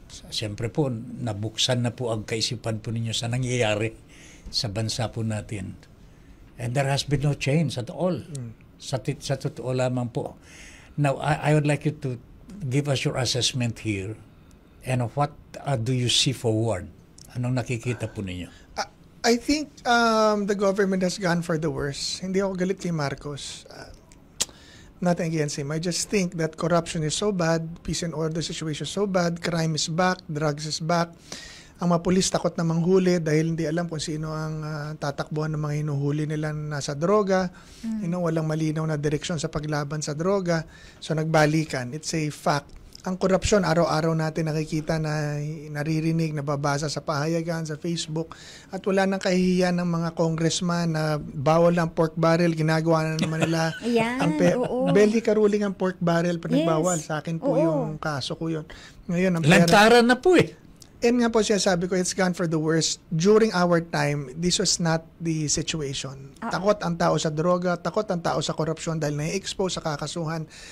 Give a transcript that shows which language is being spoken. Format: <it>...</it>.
<tl>Siyempre po, nabuksan na po ang kaisipan po ninyo sa nangyayari sa bansa po natin.</tl> <en>And there has been no change at all.</en> <tl>Sa totoo lamang po.</tl> <en>Now, I would like you to give us your assessment here and what do you see forward?</en> <tl>Anong nakikita po ninyo?</tl> <en>I think the government has gone for the worst.</en> <tl>Hindi ako galit kay Marcos.</tl> <en>Nothing against him. I just think that corruption is so bad, peace and order situation is so bad, crime is back, drugs is back.</en> <tl>Ang mga pulis takot na manghuli dahil hindi alam kung sino ang tatakbuhan ng mga hinuhuli nila nasa droga. Walang malinaw na direksyon sa paglaban sa droga. So nagbalikan.</tl> <en>It's a fact.</en> <tl>Ang korupsyon, araw-araw natin nakikita na naririnig, nababasa sa pahayagan, sa Facebook, at wala nang kahihiyan ng mga congressman na bawal ang pork barrel, ginagawa na naman nila. Ayan, Belgica ruling ang pork barrel, pinagbawal. Sa akin po yung kaso ko yun. Ngayon, ang lantaran na po</tl> <en>And</en> <tl>nga po siya sabi ko,</tl> <en>it's gone for the worst. During our time, this was not the situation.</en> <tl>Takot ang tao sa droga, takot ang tao sa korupsyon dahil na-expose sa kakasuhan.</tl>